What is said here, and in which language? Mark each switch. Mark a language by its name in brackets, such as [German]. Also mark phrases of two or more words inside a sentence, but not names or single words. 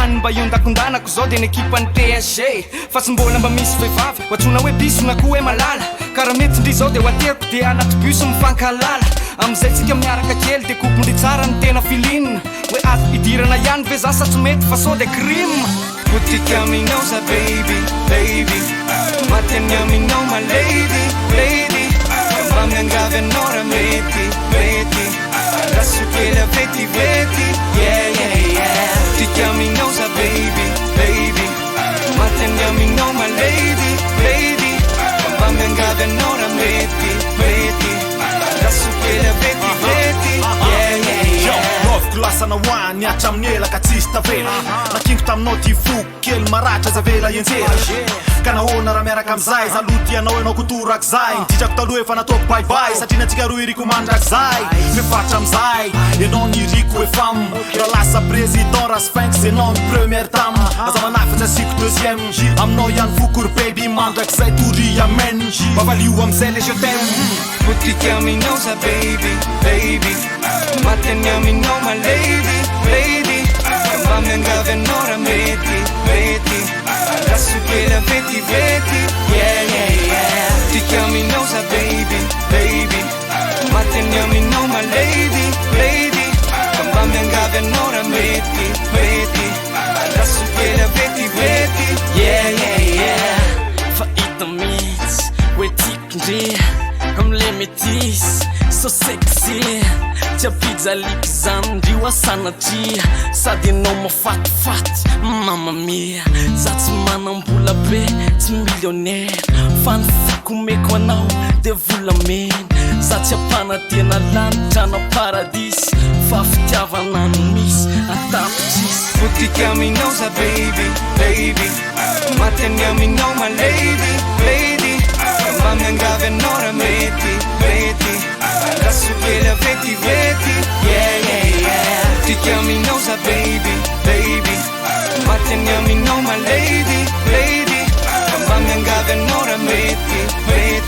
[Malagasy] any mba iondakondranako zao de ny ekipa ny THT fa tsy mbola mba misy vehivavy oatsona hoe piso na koa hoe malala karaha mety ndry zao de hoateriko de anaty bus mifankalala amizay tsika miaraka kely de kopondry tsara ny tena filinina hoe ato idirana ihany ve za sa tsy mety fa sao de crime Putika aminao za [English] baby, baby [Malagasy] Mateny aminao [English] my lady, lady [Malagasy] Mba miangavy anao raha mety, mety Rasokely vety, vety [English] Yeah, yeah, yeah [Malagasy] Putika aminao za [English] baby, baby [Malagasy] Mateny aminao [English] my lady, lady [Malagasy] Mba miangavy anao raha mety, mety Rasokely vety, vety [English] Yeah, yeah, yeah [Malagasy] Lasana hoany atra amin'ny elaka tsisy tavela nakingo taminao ty foko kely maratra zavela ianjera ka nahoana raha miaraka amizay zaloty ianao ianao kotorako zay nititako taloha efa nataoko baibay satria natsika roa iriko mandraky zay mifatra amizay ianao ny iriko hoe femme raha lasa président raha sphinx ianao ny [French] première dame [Malagasy] aza manafatsy asiko deuxième aminao ihany fokory baby mandraky zay tory amen mavalio amizay [French] le je t'aime [Malagasy] Putika aminao za [English] baby, baby [Malagasy] Mateny aminao [English] my lady, lady [Malagasy] Mba miangavy anao raha mety, mety Rasokely vety, vety [English] Yeah, yeah, yeah [Malagasy] Putika aminao za [English] baby, baby [Malagasy] Mateny aminao [English] my lady, lady [Malagasy] Mba miangavy anao raha mety, mety Rasokely vety, vety [English] Yeah, yeah, yeah [Malagasy] Fa hita mihitsy hoe tiako ndre amle métis [English] so sexy [Malagasy] tia pizza liky zany ndrio asanatria sady anao mafatifaty [Italian] mamma mia [Malagasy] za tsy manam-bola be tsy millionnaire fa ny fikomeko anao de volamena za tsy ampanatena lanitra na paradisy fa fitiavana no misy atapitsisy Putika aminao za [English] baby, baby [Malagasy] Mateny aminao [English] my lady, lady [Malagasy] Mba miangavy anao raha mety, mety Rasokely vety, vety [English] Yeah, yeah, yeah [Malagasy] Putika aminao za [English] baby, baby [Malagasy] Mateny aminao [English] my lady, lady [Malagasy] Mba miangavy anao raha mety, mety